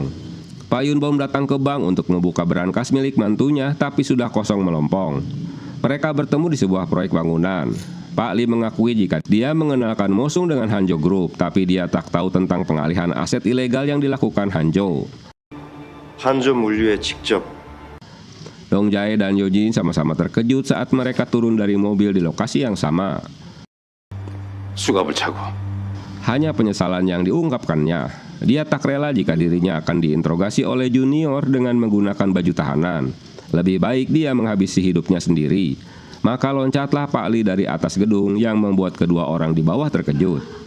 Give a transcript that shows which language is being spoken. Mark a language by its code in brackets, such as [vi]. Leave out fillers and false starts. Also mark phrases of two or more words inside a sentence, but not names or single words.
[id] Pak Yunbom datang ke bank untuk membuka berangkas milik mantunya, tapi sudah kosong melompong. Mereka bertemu di sebuah proyek bangunan. Pak Lee mengakui jika dia mengenalkan Mosung dengan Hanjo Group, tapi dia tak tahu tentang pengalihan aset ilegal yang dilakukan Hanjo. [ko] 한조 물류에 직접 [id] Dong Jae dan Yojin sama-sama terkejut saat mereka turun dari mobil di lokasi yang sama. [ko] 수갑을 차고 [id] Hanya penyesalan yang diungkapkannya. Dia tak rela jika dirinya akan diinterogasi oleh junior dengan menggunakan baju tahanan. Lebih baik dia menghabisi hidupnya sendiri. Maka loncatlah Pak Lee dari atas gedung yang membuat kedua orang di bawah terkejut.